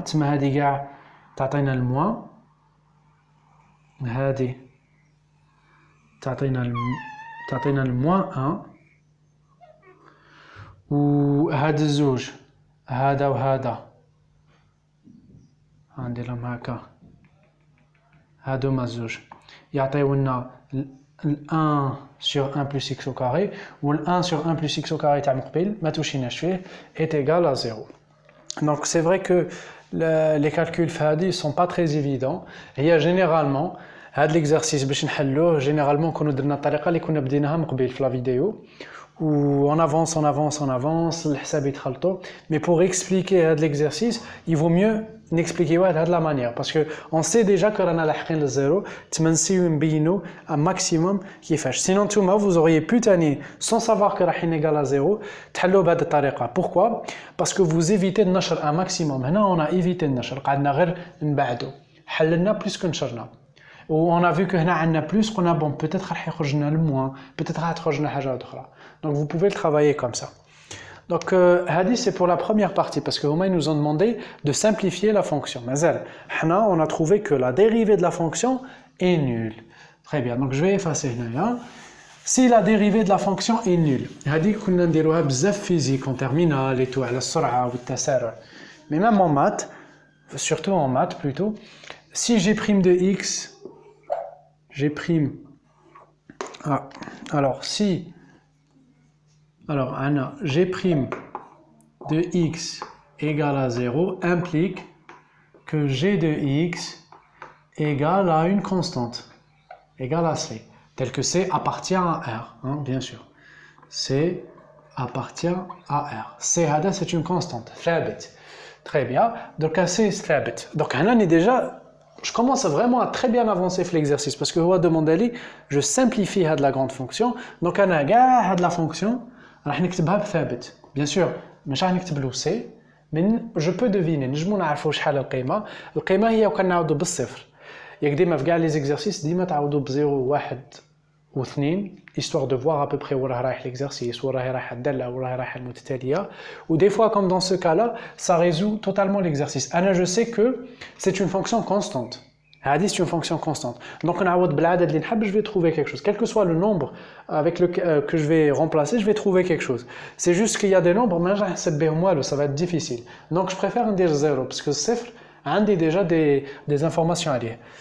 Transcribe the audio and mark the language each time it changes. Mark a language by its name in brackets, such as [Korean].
[Arabic] تما هذه كاع تعطينا الموان، هذه تعطينا الموان 1 وهاد الزوج هذا وهذا غنديرهم هكا هادوما الزوج يعطيونا [French] 1 sur 1 plus x au carré [Arabic] و 1 sur 1 plus x au carré تاع مقبل ما توشيناش فيه [French] est égal à 0. Donc c'est vrai que les calculs [Arabic] في هذه [French] sont pas très évidents. [Arabic] هي [French] généralement [Arabic] هاد [French] l'exercice [Arabic] باش نحلوه généralement كنا درنا الطريقه اللي كنا بديناها مقبل في لا فيديو و [French] on avance [Arabic] الحساب يتخلطوا. [French] Mais pour expliquer [Arabic] هاد [French] l'exercice il vaut mieux [Arabic] نexpliquer [French] de la manière parce que on sait déjà que [Arabic] رانا لاحقين للزيرو. تمنسيو نبينوا [French] un maximum [Arabic] كيفاش. [French] Sinon [Arabic] نتوما [French] vous auriez pu [Arabic] تاني [French] sans savoir que [Arabic] رايحين [French] égal à 0 [Arabic] تحلوا بهذه الطريقه. [French] Pourquoi? Parce que vous évitez [Arabic] النشر [French] un maximum. [Arabic] هنا [French] on a évité [Arabic] النشر قعدنا غير نبعدوا حللنا بلوس كنشرنا و [French] on a vu que [Arabic] هنا عندنا بلوس قلنا [French] bon peut-être [Arabic] راح يخرج لنا الموان [French] peut-être [Arabic] راح تخرج لنا حاجه اخرى. [French] Donc vous pouvez le travailler comme ça. Donc [Arabic] هذه [French] c'est pour la première partie parce que ils nous ont demandé de simplifier la fonction. [Arabic] مازال حنا [French] on a trouvé que la dérivée de la fonction est nulle. Très bien. Donc je vais effacer [Arabic] هنايا. [French] Si la dérivée de la fonction est nulle. [Arabic] هذه كنا نديروها بزاف [French] physique en terminale et tout [Arabic] على السرعه والتسارع. [French] Mais même en maths, surtout en maths plutôt, si j'ai prime de x j'ai prime alors si g' de x égale à 0 implique que g de x égale à une constante égale à c, tel que c appartient à R, hein, bien sûr. C appartient à R. C c'est une constante, [Arabic] ثابت. [French] Très bien. Donc c est [Arabic] ثابت. [French] Donc là, déjà je commence vraiment à très bien avancer [Arabic] في [French] l'exercice parce que [Arabic] هو [French] demande [Arabic] لي [French] je simplifie [Arabic] هاد [French] la grande fonction. [Arabic] Donc انا كاع هاد [French] la fonction [Arabic] راح نكتبها بثابت. [French] Bien sûr [Arabic] مش راح نكتب له [French] c mais je peux deviner [Arabic] نجمو نعرفوا شحال القيمه. القيمه هي وكان نعاودوا بالصفر. ياك ديما في كاع لي زيكزارسيس ديما تعاودوا بزيرو واحد واثنين [French] histoire de voir à peu près où [Arabic] راه رايح [French] l'exercice, où [Arabic] راه رايح الداله, [French] où [Arabic] راه رايح المتتاليه. [French] ou des fois comme dans ce cas là ça résout totalement l'exercice. [Arabic] انا [French] je sais que c'est une fonction constante. [Arabic] هذه [French] c'est une fonction constante. Donc [Arabic] نعوض بالعدد اللي نحب [French] je vais trouver quelque chose. Quel que soit le nombre avec le que je vais remplacer, je vais trouver quelque chose. C'est juste qu'il y a des nombres [Arabic] ما راح نحسب بهم والو, [French] ça va être difficile. Donc je préfère [Arabic] ندير [French] 0 parce que [Arabic] الصفر عندي [French] déjà des informations [Arabic] عليه.